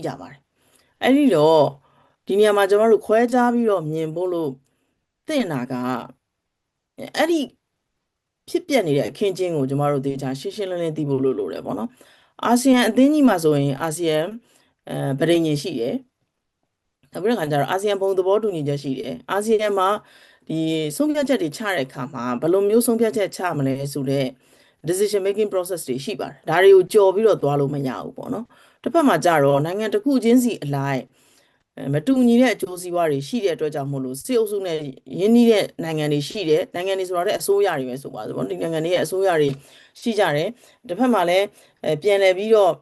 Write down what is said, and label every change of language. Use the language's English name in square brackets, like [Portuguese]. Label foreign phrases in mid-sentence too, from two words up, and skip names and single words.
[Burmese] ကြပါတယ်အဲ့ဒီတော့ဒီနေရာမှာကျွန်တော်တို့ခွဲခြားပြီးတော့မြင်ဖို့လို့သင့်တာကအဲ့ဒီဖြစ်ပျက်နေတဲ့အခင်းကျင်းကိုကျွန်တော်တို့သေချာရှင်းရှင်းလင်းလင်းသိ ဖို့လိုတယ်ပေါ့နော်အာဆီယံအသင်းကြီးမှာဆိုရင်အာဆီယံပဋိညာဉ်ရှိတယ်နောက်ပြီးတော့ခါကျတော့အာဆီယံဘုံသဘော တူညီချက်ရှိတယ်အာဆီယံမှာဒီဆုံးဖြတ်ချက်တွေချတဲ့အခါမှာဘယ်လိုမျိုးဆုံးဖြတ်ချက်ချမလဲဆိုတော့ [English] decision making process [Burmese] တွေရှိပါတယ်ဒါတွေကိုကြော်ပြီးတော့သွားလို့မရဘူးပေါ့နော်တစ်ဖက်မှာကြတော့နိုင်ငံတစ်ခုချင်းစီအလိုက်မတူညီတဲ့အကျိုးစီးပွားတွေရှိတဲ့အတွက်ကြောင့်မို့လို့စစ်အုပ်စုနဲ့ရင်းနှီးတဲ့နိုင်ငံတွေရှိတယ်နိုင်ငံတွေဆိုတော့တဲ့အစိုးရတွေပဲဆိုပါစို့ပေါ့ဒီနိုင်ငံတွေရဲ့အစိုးရတွေရှိကြတယ်တစ်ဖက်မှာလည်းပြန်လည်ပြီးတော့